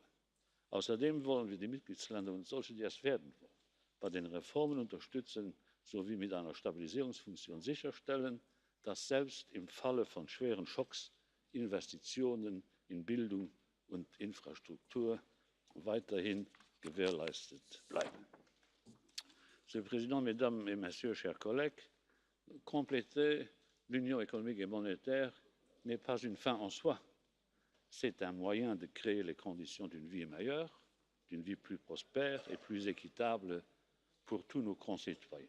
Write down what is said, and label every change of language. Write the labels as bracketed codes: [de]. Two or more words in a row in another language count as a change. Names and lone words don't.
[de] Außerdem wollen wir die Mitgliedsländer und solche, die es werden wollen, bei den Reformen unterstützen sowie mit einer Stabilisierungsfunktion sicherstellen, dass selbst im Falle von schweren Schocks Investitionen in Bildung und Infrastruktur weiterhin gewährleistet bleiben. [fr] Monsieur le Président, Mesdames et Messieurs, chers collègues, compléter l'Union économique et monétaire n'est pas une fin en soi. C'est un moyen de créer les conditions d'une vie meilleure, d'une vie plus prospère et plus équitable pour tous nos concitoyens.